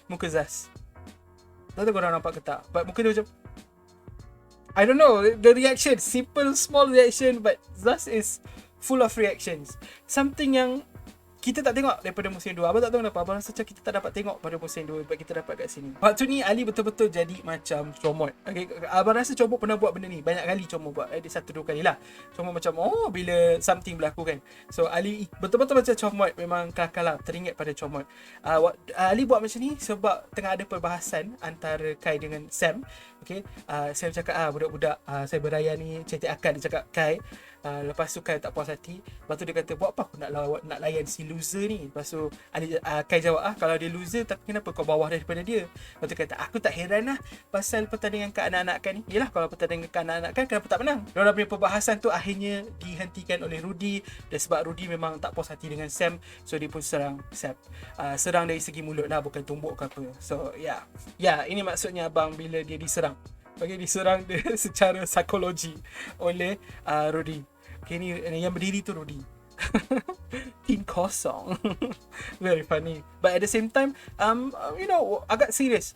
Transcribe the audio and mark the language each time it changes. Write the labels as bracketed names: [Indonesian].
[Malay] Muka Zaz, tak tahu korang nampak ke tak, [English] but [Malay] muka dia macam, [English] I don't know, the reaction, simple small reaction, but Zaz is full of reactions. [Malay] Something yang kita tak tengok daripada musim 2. Abang tak tahu kenapa, abang rasa macam kita tak dapat tengok pada musim 2, sebab kita dapat kat sini. Waktu ni Ali betul-betul jadi macam comot. Okay, abang rasa comot pernah buat benda ni banyak kali. Comot buat 1-2 kali lah. Comot macam bila something berlaku kan. So Ali betul-betul macam comot, memang kelakar lah, teringat pada comot. Ali buat macam ni sebab tengah ada perbahasan antara Kai dengan Sam. Okay, Sam cakap budak-budak Cyberjaya ni cetek akal. Dia cakap Kai, lepas tu Kai tak puas hati. Lepas tu dia kata, buat apa aku nak layan si loser ni. Lepas tu Kai jawab, kalau dia loser, tapi kenapa kau bawah daripada dia? Lepas tu kata, aku tak heran lah pasal pertandingan kekanak-kanakan ni. Yelah, kalau pertandingan kekanak-kanakan, kenapa tak menang? Diorang punya perbahasan tu akhirnya dihentikan oleh Rudy. Dan sebab Rudy memang tak puas hati dengan Sam, so dia pun serang Sam. Serang dari segi mulut lah, bukan tumbuk ke apa. So ini maksudnya abang bila dia diserang. Okay, diserang dia secara psikologi oleh Rudy. Okay, ni yang berdiri tu Rudy. Tim kosong. [English] Very funny, but at the same time [Malay] agak serious.